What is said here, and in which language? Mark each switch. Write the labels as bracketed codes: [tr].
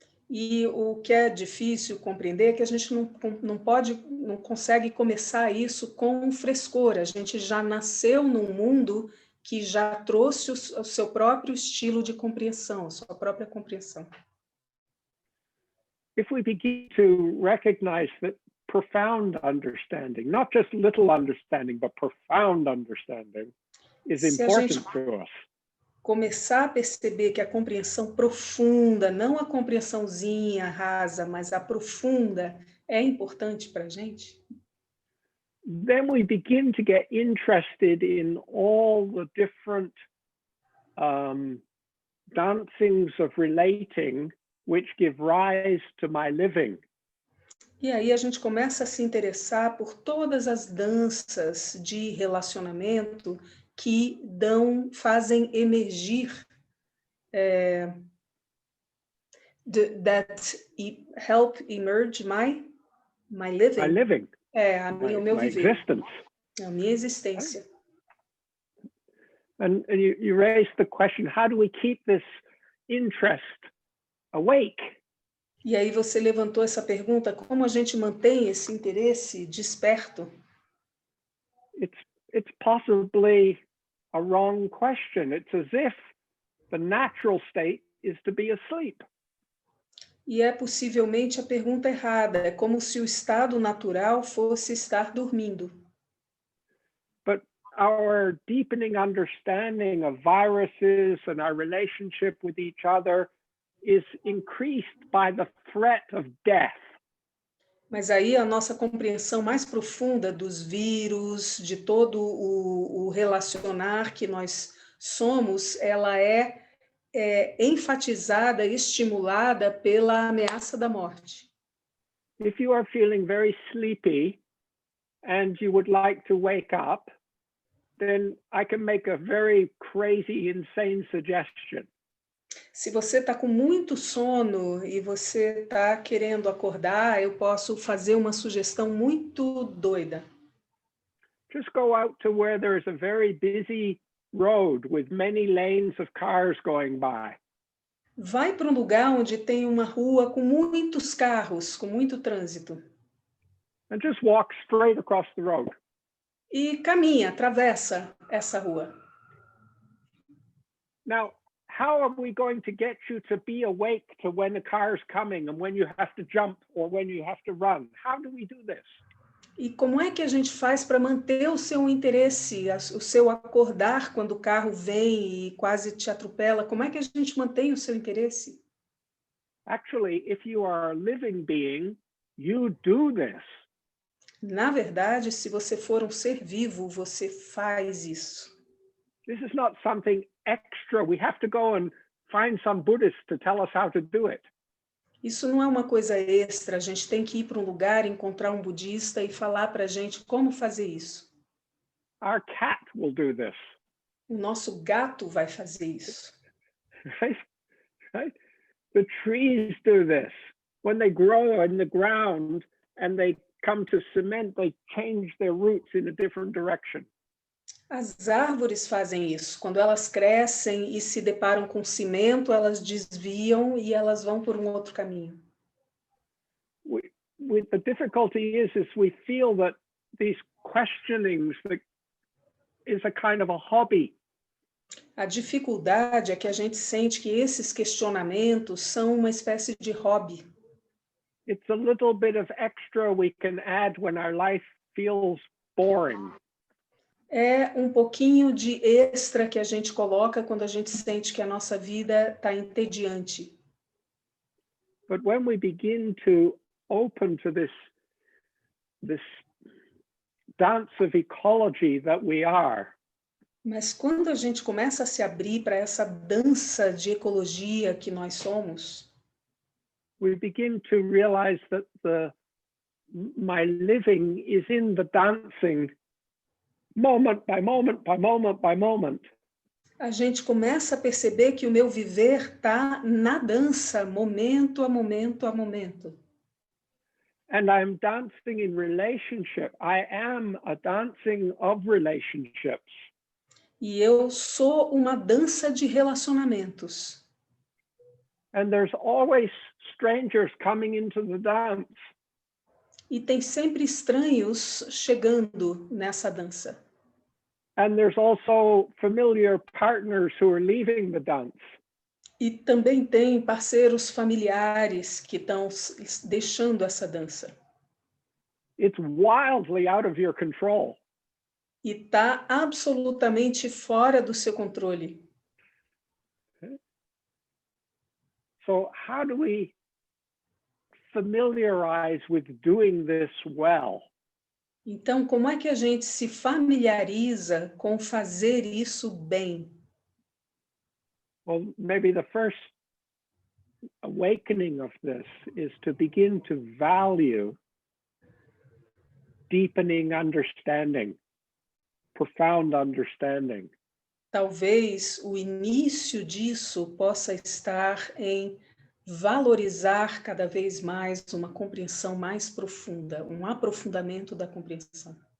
[pt] E o que é difícil compreender é que a gente não consegue começar isso com frescor. A gente já nasceu num mundo que já trouxe o seu próprio estilo de compreensão, a sua própria compreensão. [en] If we begin to recognize that profound understanding, not just little understanding, but profound understanding, is important to us. [pt] Começar a perceber que a compreensão profunda, não a compreensãozinha rasa, mas a profunda, é importante para a gente. [en] Then we begin to get interested in all the different dancings of relating which give rise to my living. [pt] E aí a gente começa a se interessar por todas as danças de relacionamento que fazem emergir [en] that help emerge my living. My living. [pt] O meu viver. [en] Existence. [pt] A minha existência. [en] And you raised the question, how do we keep this interest awake? [pt] E aí você levantou essa pergunta, como a gente mantém esse interesse desperto? [en] It's possibly a wrong question. It's as if the natural state is to be asleep. [pt] E é possivelmente a pergunta errada. É como se o estado natural fosse estar dormindo. [en] But our deepening understanding of viruses and our relationship with each other is increased by the threat of death. [pt] Mas aí a nossa compreensão mais profunda dos vírus, de todo o relacionar que nós somos, ela é enfatizada, estimulada pela ameaça da morte. [en] If you are feeling very sleepy and you would like to wake up, then I can make a very crazy, insane suggestion. [pt] Se você está com muito sono e você está querendo acordar, eu posso fazer uma sugestão muito doida. [en] Just go out to where there's a very busy road with many lanes of cars going by. [pt] Vai para um lugar onde tem uma rua com muitos carros, com muito trânsito. [en] And just walk straight across the road. [pt] E caminha, atravessa essa rua. [en] Now, how are we going to get you to be awake to when the car is coming and when you have to jump or when you have to run? How do we do this? [pt] E como é que a gente faz para manter o seu interesse, o seu acordar quando o carro vem e quase te atropela? Como é que a gente mantém o seu interesse? [en] Actually, if you are a living being, you do this. [pt] Na verdade, se você for um ser vivo, você faz isso. [en] This is not something extra. We have to go and find some Buddhist to tell us how to do it. [pt] Isso não é uma coisa extra, a gente tem que ir para um lugar, encontrar um budista e falar para a gente como fazer isso. [en] Our cat will do this. [pt] O nosso gato vai fazer isso. [en] Right? Right? The trees do this. When they grow in the ground and they come to cement, they change their roots in a different direction. [pt] As árvores fazem isso. Quando elas crescem e se deparam com cimento, elas desviam e elas vão por um outro caminho. [en] The difficulty is we feel that these questionings is a kind of a hobby. [pt] A dificuldade é que a gente sente que esses questionamentos são uma espécie de hobby. [en] It's a little bit of extra we can add when our life feels boring. [pt] É um pouquinho de extra que a gente coloca quando a gente sente que a nossa vida está entediante. [en] But when we begin to open to this dance of ecology that we are, [pt] Mas quando a gente começa a se abrir para essa dança de ecologia que nós somos, [en] we begin to realize that my living is in the dancing moment by moment by moment by moment. [pt] a gente começa a perceber que o meu viver está na dança, momento a momento a momento. [en] And I'm dancing in relationship. I am a dancing of relationships. [pt] E eu sou uma dança de relacionamentos. [en] And there's always strangers coming into the dance. [pt] E tem sempre estranhos chegando nessa dança. [en] And there's also familiar partners who are leaving the dance. [pt] E também tem parceiros familiares que estão deixando essa dança. [en] It's wildly out of your control. [pt] E está absolutamente fora do seu controle. [en] So how do we familiarize with doing this well? [pt] Então, como é que a gente se familiariza com fazer isso bem? [en] Well, maybe the first awakening of this is to begin to value deepening understanding, profound understanding. [pt] Talvez o início disso possa estar em valorizar cada vez mais uma compreensão mais profunda, um aprofundamento da compreensão.